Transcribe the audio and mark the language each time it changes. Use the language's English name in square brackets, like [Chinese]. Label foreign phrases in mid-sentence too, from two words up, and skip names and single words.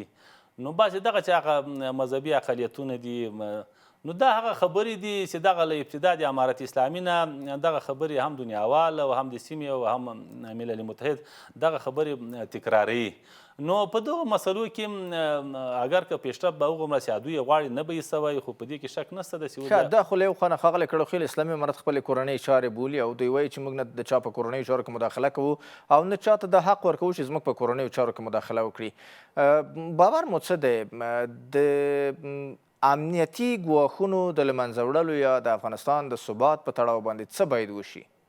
[Pashto] نو بعضې دغه چې هغه مذهبي اقلیتونه دي نو دا هغه خبرې دي چې دغه له ابتدا د امارت اسلامي نه دغه خبرې هم دنیاوال او هم د سیمې او هم ملل متحد دغه خبرې تکراروي. نو په دغو مسلو کې اگر که پیشرفت به هغومره چې دوی یې غواړي نه به یې سوی، خو په دې کې شک نشته ده چې دا خو له یو خوا نه ښاغلی کړوخیل اسلامي امارت خپلې کورنۍ چارې بولي او دوی وایي چې موږ نه د چا په کورنیو چارو کې مداخله کوو او نه چاته د حق ورکوو چې زموږ په کورنیو چارو کې مداخله وکړي. باور مو څه دی د امنیتي ګواښونو د له منځه وړلو یا د افغانستان د ثبات په تړاو باندې څه باید وشي؟